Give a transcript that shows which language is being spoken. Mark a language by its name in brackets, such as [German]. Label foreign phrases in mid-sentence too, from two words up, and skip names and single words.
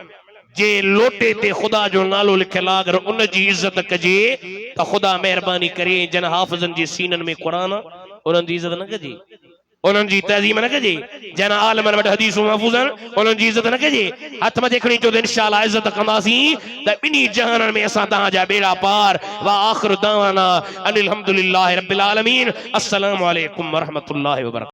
[Sindhi] जे लोटे ते ख़ुदा जो नालो लिखियल आहे, अगर उन जी इज्जत कजे त ख़ुदा महिरबानी करे जन हाफ़िज़नि जे सीननि में क़ुरान उन्हनि जी इज्जत न कजे, उन्हनि जी तहज़ीम न कजे। जन आलमनि वटि हदीसूं महफ़ूज़ आहिनि उन्हनि जी इज्जत न कजे। हथ मथे खणी चो त इंशाअल्लाह इज्जत कंदासीं त ॿिन्ही जहाननि में असां तव्हांजा बेड़ा पार। [Arabic] وآخر دعوانا أن الحمد لله رب العالمين. السلام عليكم ورحمة الله وبركاته.